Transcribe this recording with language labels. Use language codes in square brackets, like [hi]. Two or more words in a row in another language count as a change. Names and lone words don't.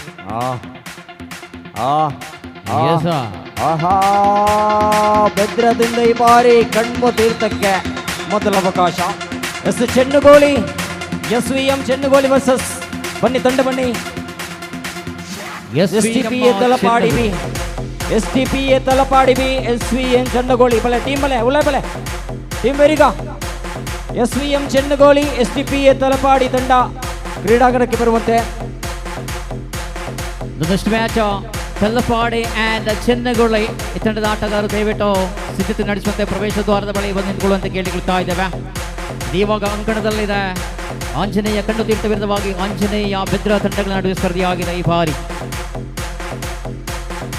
[kn] ಬೆದ್ರದಿಂದ ಈ ಬಾರಿ ಕಣ್ವ ತೀರ್ಥಕ್ಕೆ ಮೊದಲ ಅವಕಾಶ. ಚೆನ್ನಗೋಳಿ SVM ಚೆನ್ನಗೋಳಿ ವರ್ಸಸ್ ಬನ್ನಿ ತಂಡ ಬನ್ನಿ. STPA ತಲಪಾಡಿ ಬಿ SVM ಚೆನ್ನಗೋಳಿ [tcy] ಬಲೆ ಟೀಮ್ ಬಲೆ ಉಳೆ ಬಲೆ ಟೀಮ್ ವೆರಿಗ [kn] SVM ಚೆನ್ನಗೋಳಿ STPA ತಲಪಾಡಿ ತಂಡ ಕ್ರೀಡಾಂಗಣಕ್ಕೆ ಬರುವಂತೆ. ಮ್ಯಾಚ್ ತಲಪಾಡಿ ಆ್ಯಂಡ್ ಚೆನ್ನಗೋಳಿ ಈ ತಂಡದ ಆಟಗಾರರು ದಯವಿಟ್ಟು ಸಿದ್ಧತೆ ನಡೆಸುವಂತೆ ಪ್ರವೇಶ ದ್ವಾರದ ಬಳಿ ಬಂದು ನಿಂತುಕೊಳ್ಳುವಂತೆ ಕೇಳಿಕೊಳ್ತಾ ಇದ್ದೇವೆ. ಇವಾಗ ಅಂಕಣದಲ್ಲಿದೆ ಆಂಜನೇಯ ಕಣ್ಣು ತೀರ್ಥ ವಿರುದ್ಧವಾಗಿ ಆಂಜನೇಯ ಬೆದ್ರ ತಂಡಗಳ ನಡುವೆ ಸ್ಪರ್ಧೆಯಾಗಿದೆ ಈ ಬಾರಿ.